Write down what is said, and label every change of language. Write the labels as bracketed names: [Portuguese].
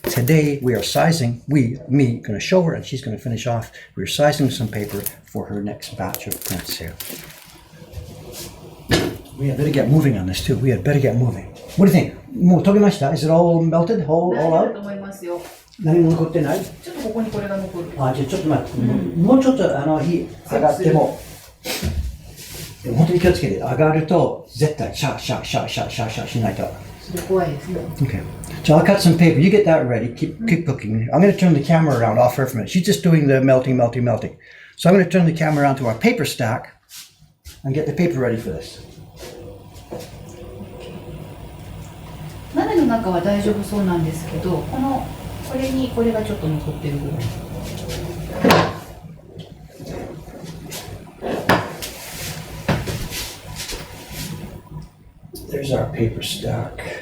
[English] Today we are sizing, me, going to show her and she's going to finish off. We're sizing some paper for her next batch of prints here. We had better get moving on this too. We had better get moving. What do you think? [Japanese] もう溶けました? [English] Is it all melted? All [Japanese] 大丈夫 [English] out? [Japanese] だと思いますよ。何も残ってない? ちょっとここにこれが残る。じゃあちょっと待って。もうちょっと火上がっても。でも本当に気をつけて。上がると絶対シャーシャーシャーシャーシャーシャーしないと。それ怖いですね。 [English] Okay. So I'll cut some paper. You get that ready. Keep cooking. I'm going to turn the camera around off her for a minute. She's just doing the melting. So I'm going to turn the camera around to our paper stack and get the paper ready for this. [Japanese] 鍋の中は大丈夫そうなんですけど、これにこれがちょっと残ってるぐらい。 [English] There's our paper stack.